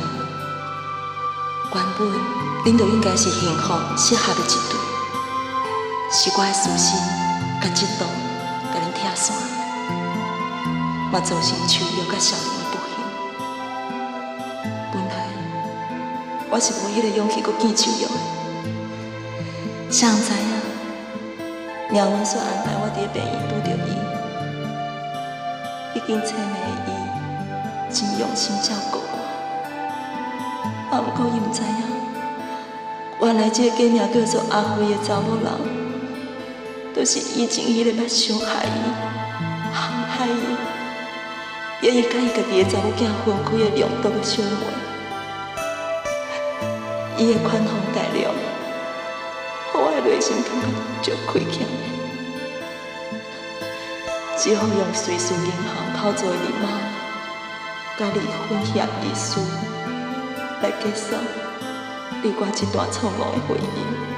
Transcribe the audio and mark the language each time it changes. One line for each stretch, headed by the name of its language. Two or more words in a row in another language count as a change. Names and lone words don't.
Min Nan Chinese: 原本恁就应该是幸福适合的一对，是我的私心甲嫉妒甲恁拆散，嘛造成秋玉甲小玲的不幸。本来我是无迄个勇气阁见秋玉的，谁知影？命运所安排，我伫病院拄着伊，已经亲的伊真用心照顾我。毋过伊毋知影，原来这个假名叫做阿辉的查某人，就是以前迄个要伤害伊、陷害伊，也会甲伊家己的查某囝分开的良毒的小妹。伊的宽宏大量，互我的内心感觉足亏欠。只好用瑞士银行口座的密码，甲离婚协议书来结束你我这段错误的婚姻。